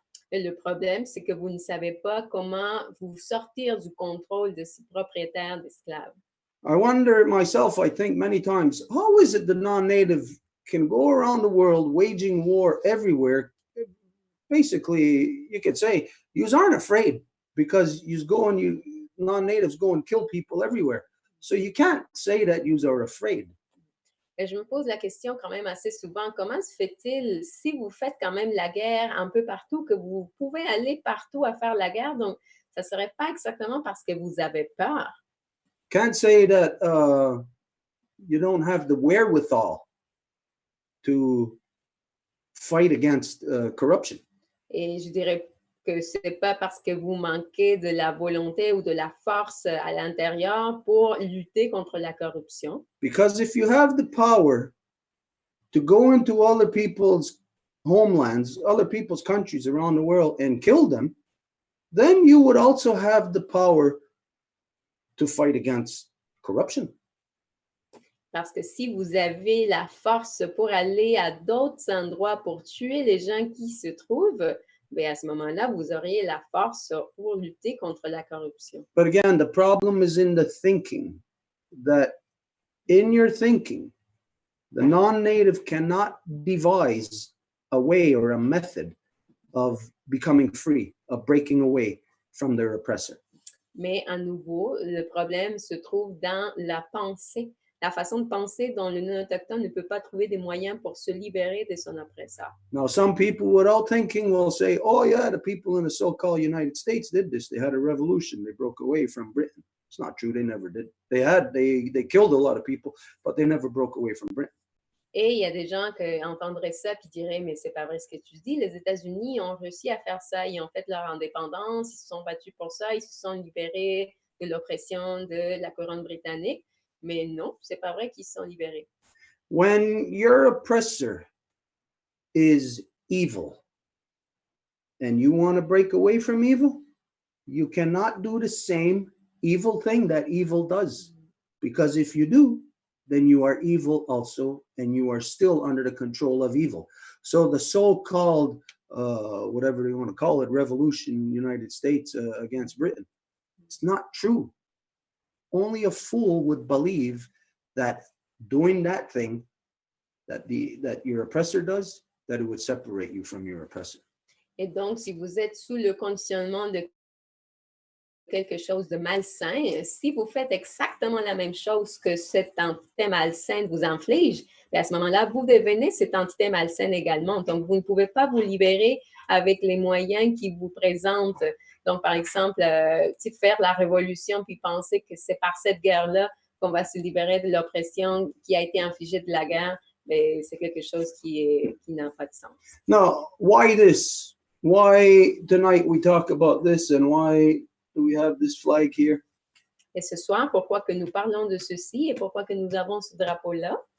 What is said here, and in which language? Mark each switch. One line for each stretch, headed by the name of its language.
French: Et le problème, c'est que vous ne savez pas comment vous sortir du contrôle de ce propriétaire d'esclaves.
English: I wonder myself, I think many times, how is it the non-native can go around the world waging war everywhere? Basically, you could say, you aren't afraid because non-natives go and kill people everywhere. So you can't say that you are afraid.
French: Et je me pose la question quand même assez souvent, comment se fait-il, si vous faites quand même la guerre un peu partout, que vous pouvez aller partout à faire la guerre, donc ça ne serait pas exactement parce que vous avez peur.
English: Can't say that you don't have the wherewithal to fight against corruption.
French: Et je dirais que ce n'est pas parce que vous manquez de la volonté ou de la force à l'intérieur pour lutter contre la corruption.
English: Because if you have the power to go into other people's homelands, other people's countries around the world and kill them, then you would also have the power to fight against corruption.
French: Parce que si vous avez la force pour aller à d'autres endroits pour tuer les gens qui se trouvent, bien à ce moment-là, vous auriez la force pour lutter contre la corruption.
English: But again, the problem is in the thinking, that in your thinking, the non-native cannot devise a way or a method of becoming free, of breaking away from their oppressor.
French: Mais à nouveau, le problème se trouve dans la pensée, la façon de penser dont le non-autochtone ne peut pas trouver des moyens pour se libérer de son oppresseur.
English: Now, some people without thinking will say, oh yeah, the people in the so-called United States did this. They had a revolution. They broke away from Britain. It's not true. They never did. They killed a lot of people, but they never broke away from Britain.
French: Et il y a des gens qui entendraient ça et diraient, mais c'est pas vrai ce que tu dis, les États-Unis ont réussi à faire ça, ils ont fait leur indépendance, ils se sont battus pour ça, ils se sont libérés de l'oppression de la couronne britannique. Mais non, c'est pas vrai qu'ils se sont libérés.
English: When your oppressor is evil and you want to break away from evil, you cannot do the same evil thing that evil does. Because if you do, then you are evil also, and you are still under the control of evil. So the so-called, whatever you want to call it, revolution in the United States against Britain, it's not true. Only a fool would believe that doing that thing that your oppressor does, that it would separate you from your oppressor.
French: Et donc, si vous êtes sous le conditionnement de quelque chose de malsain, si vous faites exactement la même chose que cette entité malsaine vous inflige, à ce moment-là, vous devenez cette entité malsaine également. Donc, vous ne pouvez pas vous libérer avec les moyens qui vous présentent. Donc, par exemple, faire la révolution puis penser que c'est par cette guerre-là qu'on va se libérer de l'oppression qui a été infligée de la guerre, mais c'est quelque chose qui n'a pas de sens.
English: Now, why this? Why tonight we talk about this and why do we have this flag here?
French: Et ce soir, pourquoi que nous parlons de ceci et pourquoi que nous avons ce drapeau-là?